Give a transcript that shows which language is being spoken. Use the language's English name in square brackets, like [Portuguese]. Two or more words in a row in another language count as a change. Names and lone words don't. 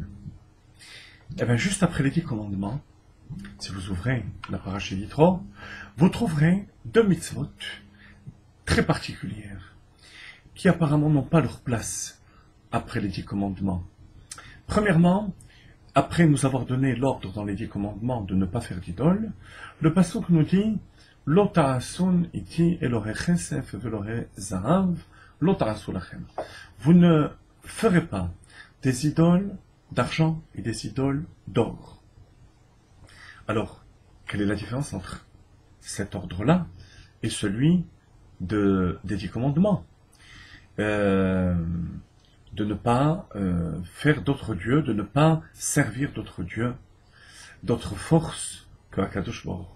[French] Eh bien, juste après les 10 commandements, si vous ouvrez la paracha Yitro, vous trouverez 2 mitzvot très particulières, qui apparemment n'ont pas leur place après les 10 commandements. Premièrement, après nous avoir donné l'ordre dans les 10 commandements de ne pas faire d'idole, le pasuk nous dit [Hebrew] לא תעשון אתי אלהי כסף ואלהי זהב לא תעשו לכם. [French] Vous ne ferez pas des idoles d'argent et des idoles d'or. Alors, quelle est la différence entre cet ordre-là et celui des 10 commandements? De ne pas faire d'autres dieux, de ne pas servir d'autres dieux, d'autres forces que [Hebrew] הקדוש ברוך הוא.